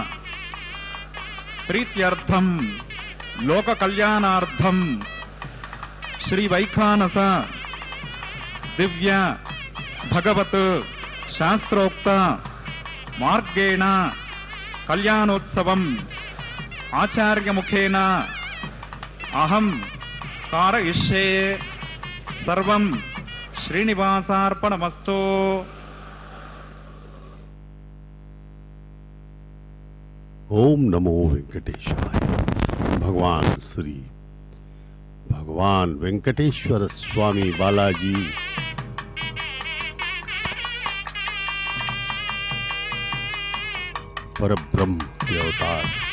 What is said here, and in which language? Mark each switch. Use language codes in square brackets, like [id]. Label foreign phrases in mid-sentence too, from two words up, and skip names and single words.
[sa] ప్రీత్యర్థం లోక కళ్యాణార్థం శ్రీ వైఖానస దివ్య భగవత్ శాస్త్రోక్త మార్గేణ కళ్యాణోత్సవం ఆచార్యముఖేన అహం కారయిష్యే. సర్వం శ్రీనివాసార్పణమస్తు. ओम नमो वेंकटेशाय। [hi] भगवान श्री भगवान वेंकटेश्वर स्वामी बालाजी परब्रह्म के अवतार।